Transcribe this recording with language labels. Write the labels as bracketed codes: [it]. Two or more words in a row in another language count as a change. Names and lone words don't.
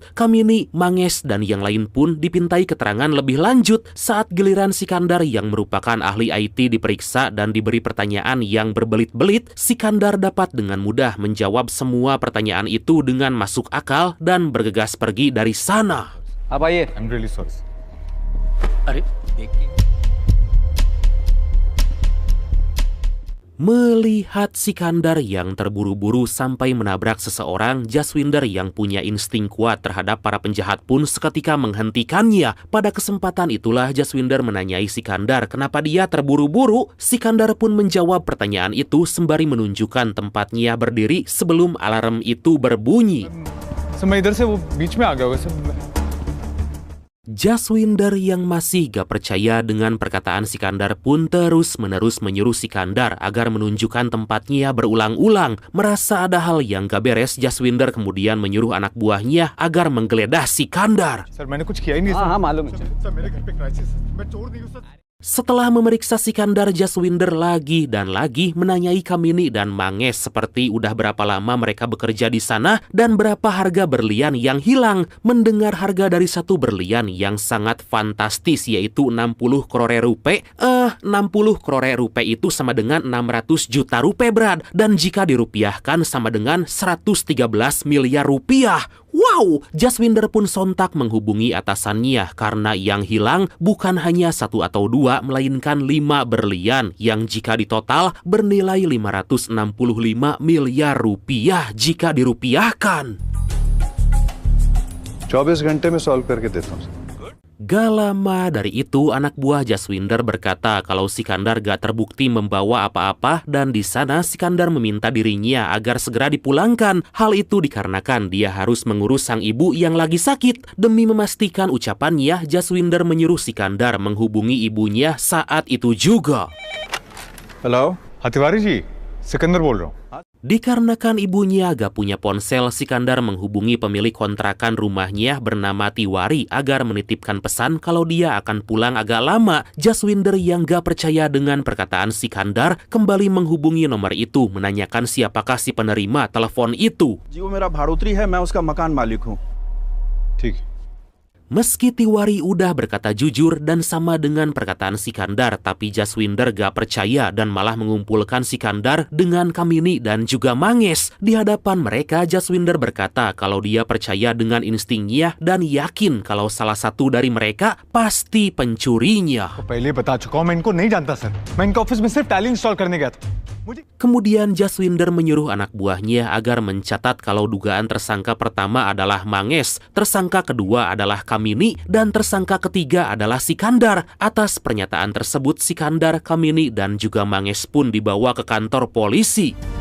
[id] Kamini, Mangesh, dan yang lain pun dipintai keterangan lebih lanjut. Saat giliran Sikandar yang merupakan ahli IT diperiksa dan diberi pertanyaan yang berbelit-belit, Sikandar dapat dengan mudah menjawab semua pertanyaan itu dengan masuk akal dan bergegas pergi dari sana. Apa ye? [en] I'm really sorry. [id] Melihat Sikandar yang terburu-buru sampai menabrak seseorang, Jaswinder yang punya insting kuat terhadap para penjahat pun seketika menghentikannya. Pada kesempatan itulah Jaswinder menanyai Sikandar kenapa dia terburu-buru. Sikandar pun menjawab pertanyaan itu sembari menunjukkan tempatnya berdiri sebelum alarm itu berbunyi. [hi] सर मैं इधर से वो बीच में आ गया होगा सर. [id] Jaswinder yang masih gak percaya dengan perkataan Sikandar pun terus-menerus menyuruh Sikandar agar menunjukkan tempatnya berulang-ulang. Merasa ada hal yang gak beres, Jaswinder kemudian menyuruh anak buahnya agar menggeledah Sikandar. [hi] सर मैंने कुछ किया ही नहीं सर. हाँ मालूम है. सर मेरे घर पे क्राइसिस है. मैं चोर नहीं हूँ सर. [id] Setelah memeriksa Sikandar, Jaswinder lagi dan lagi menanyai Kamini dan Mangesh seperti udah berapa lama mereka bekerja di sana dan berapa harga berlian yang hilang. Mendengar harga dari satu berlian yang sangat fantastis yaitu 60 crore rupiah. 60 crore rupiah itu sama dengan 600 juta rupiah berat, dan jika dirupiahkan sama dengan 113 miliar rupiah. Wow, Jaswinder pun sontak menghubungi atasannya karena yang hilang bukan hanya 1 atau 2, melainkan 5 berlian yang jika ditotal bernilai 565 miliar rupiah jika dirupiahkan. [hi] 24 घंटे में सॉल्व करके देता हूँ. [id] Gak lama dari itu, anak buah Jaswinder berkata kalau Sikandar gak terbukti membawa apa-apa dan di sana Sikandar meminta dirinya agar segera dipulangkan. Hal itu dikarenakan dia harus mengurus sang ibu yang lagi sakit. Demi memastikan ucapannya, Jaswinder menyuruh Sikandar menghubungi ibunya saat itu juga. [hi] हेलो हाँ तिवारी जी सिकंदर बोल रहा हूँ. [id] Dikarenakan ibunya gak punya ponsel, Sikandar menghubungi pemilik kontrakan rumahnya bernama Tiwari agar menitipkan pesan kalau dia akan pulang agak lama. Jaswinder yang gak percaya dengan perkataan Sikandar kembali menghubungi nomor itu menanyakan siapakah si penerima telepon itu. [hi] जी वो मेरा भाड़ोत्री है, मैं उसका मकान मालिक हूँ. ठीक. [id] Meski Tiwari udah berkata jujur dan sama dengan perkataan Sikandar, tapi Jaswinder gak percaya dan malah mengumpulkan Sikandar dengan Kamini dan juga Mangesh. Di hadapan mereka, Jaswinder berkata kalau dia percaya dengan instingnya dan yakin kalau salah satu dari mereka pasti pencurinya. [hi] तो पहले बता चुका हूँ मैं इनको नहीं जानता सर. मैं इनका ऑफिस में सिर्फ टैली इंस्टॉल करने गया था. [id] Kemudian Jaswinder menyuruh anak buahnya agar mencatat kalau dugaan tersangka pertama adalah Mangesh, tersangka kedua adalah Kamini, dan tersangka ketiga adalah Sikandar. Atas pernyataan tersebut, Sikandar, Kamini, dan juga Mangesh pun dibawa ke kantor polisi.